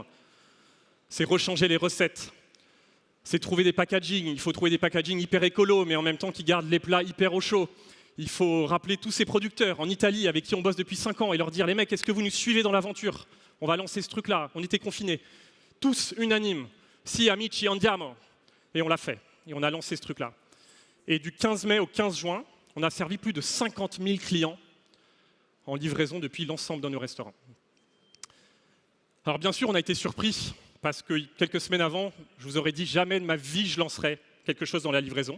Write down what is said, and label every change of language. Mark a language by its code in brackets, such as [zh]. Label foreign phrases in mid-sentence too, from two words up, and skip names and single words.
[fr] C'est rechanger les recettes. C'est trouver des packaging. Il faut trouver des packaging hyper écolo, mais en même temps qui gardent les plats hyper au chaud. Il faut rappeler tous ces producteurs en Italie avec qui on bosse depuis 5 ans et leur dire « Les mecs, est-ce que vous nous suivez dans l'aventure? On va lancer ce truc-là. » On était confinés. Tous unanimes. [it] Si, amici, andiamo. [fr] Et on l'a fait. Et on a lancé ce truc-là. Et du 15 mai au 15 juin, on a servi plus de 50 000 clients en livraison depuis l'ensemble de nos restaurants. Alors bien sûr, on a été surpris parce que quelques semaines avant, je vous aurais dit jamais de ma vie je lancerais quelque chose dans la livraison.